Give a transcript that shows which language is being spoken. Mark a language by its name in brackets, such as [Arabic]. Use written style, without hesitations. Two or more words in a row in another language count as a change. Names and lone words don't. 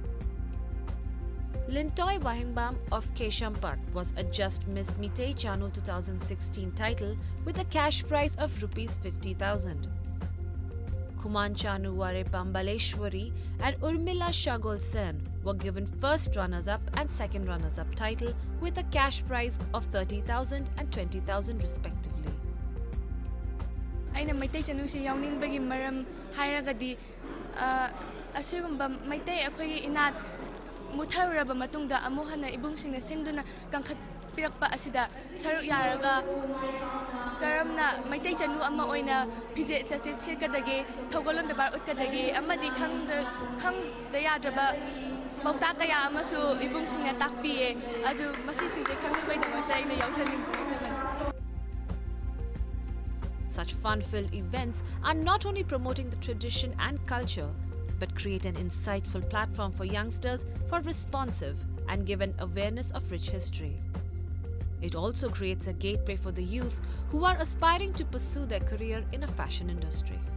[English] Lintoy Wahingbam of Keshampat was adjudged Miss Mitei Chanu 2016 title with a cash prize of Rs 50,000. Kuman Chanu Ware Pambaleshwari and Urmila Shagol Sen were given first runners-up and second runners-up title with a cash prize of 30,000 and 20,000 respectively. [Manipuri] Aina Mitei Chanu se yawning bagi maram hairagadi asugumba Mitei akhoi inat mutharaba matungda amuhana ibungsingna singduna kangkhat pirakpa asida saruk yaraga karamna Mitei Chanu ama oina phije chache chekadage thogolon bebar utkadage amadi khang da yadraba bauta kaya amasu ibungsingna takpiye adu masi singje khangbai da ina yawsaning ko. [English] Such fun-filled events are not only promoting the tradition and culture, but create an insightful platform for youngsters for responsive and give an awareness of rich history. It also creates a gateway for the youth who are aspiring to pursue their career in a fashion industry.